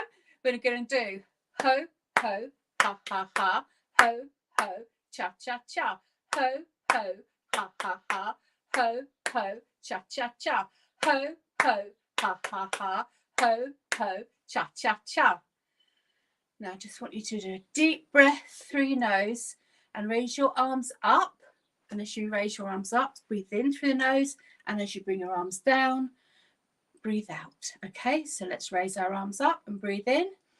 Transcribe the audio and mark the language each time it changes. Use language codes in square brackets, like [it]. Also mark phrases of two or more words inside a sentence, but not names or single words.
[en] We're going to do ho, ho, ha, ha, ha, ho, ho, cha, cha, cha, ho, ho, ha, ha, ha, ho, ho, cha, cha, cha, ho, ho, ha, ha, ha, ho, ho, cha, cha, cha. Now I just want you to do a deep breath through your nose and raise your arms up. And as you raise your arms up, breathe in through the nose. And as you bring your arms down, breathe out. Okay, so let's raise our arms up and breathe in.